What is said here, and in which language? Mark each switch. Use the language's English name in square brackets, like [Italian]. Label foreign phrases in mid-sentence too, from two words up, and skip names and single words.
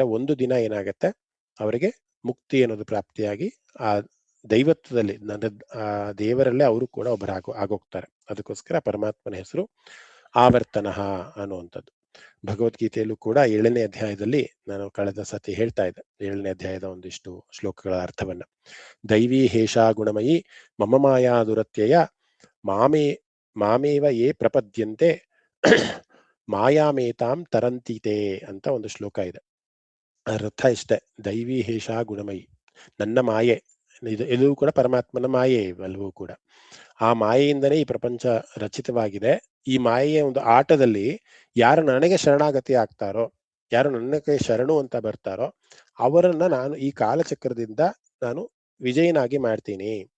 [Kannada] ಒಂದು ದಿನ ಏನಾಗತ್ತೆ, ಅವರಿಗೆ ಮುಕ್ತಿ ಅನ್ನೋದು ಪ್ರಾಪ್ತಿಯಾಗಿ ಆ ದೈವತ್ವದಲ್ಲಿ, ಆ ದೇವರಲ್ಲೇ ಅವರು ಕೂಡ ಆಗೋಗ್ತಾರೆ. ಅದಕ್ಕೋಸ್ಕರ ಪರಮಾತ್ಮನ ಹೆಸರು ಆವರ್ತನ ಅನ್ನುವಂಥದ್ದು. ಭಗವದ್ಗೀತೆಯಲ್ಲೂ ಕೂಡ 7ನೇ ಅಧ್ಯಾಯದಲ್ಲಿ ನಾನು ಕಳೆದ ಸತಿ ಹೇಳ್ತಾ ಇದ್ದೆ, 7ನೇ ಅಧ್ಯಾಯದ ಒಂದಿಷ್ಟು ಶ್ಲೋಕಗಳ ಅರ್ಥವನ್ನ. [Sanskrit] ದೈವೀ ಹೇಷಾ ಗುಣಮಯಿ ಮಮ ಮಾಯಾ ದುರತ್ಯಯ ಮಾಮೇವ ಯೇ ಪ್ರಪದ್ಯಂತೆ ಮಾಯಾಮೇತಾಂ ತರಂತಿತೆ [Kannada] ಅಂತ ಒಂದು ಶ್ಲೋಕ ಇದೆ. ಅರ್ಥ ಇಷ್ಟೇ, [Sanskrit] ದೈವೀ ಹೇಷಾ ಗುಣಮಯಿ, [Kannada] ನನ್ನ ಮಾಯೆ, ಎಲ್ಲವೂ ಕೂಡ ಪರಮಾತ್ಮನ ಮಾಯೆ ಎಲ್ಲವೂ ಕೂಡ. ಆ ಮಾಯೆಯಿಂದನೇ ಈ ಪ್ರಪಂಚ ರಚಿತವಾಗಿದೆ. ಈ ಮಾಯೆಯ ಒಂದು ಆಟದಲ್ಲಿ ಯಾರು ನನಗೆ ಶರಣಾಗತಿ ಆಗ್ತಾರೋ, ಯಾರು ನನಗೆ ಶರಣು ಅಂತ ಬರ್ತಾರೋ ಅವರನ್ನ ನಾನು ಈ ಕಾಲಚಕ್ರದಿಂದ ನಾನು ವಿಜಯನಾಗಿ ಮಾಡ್ತೀನಿ.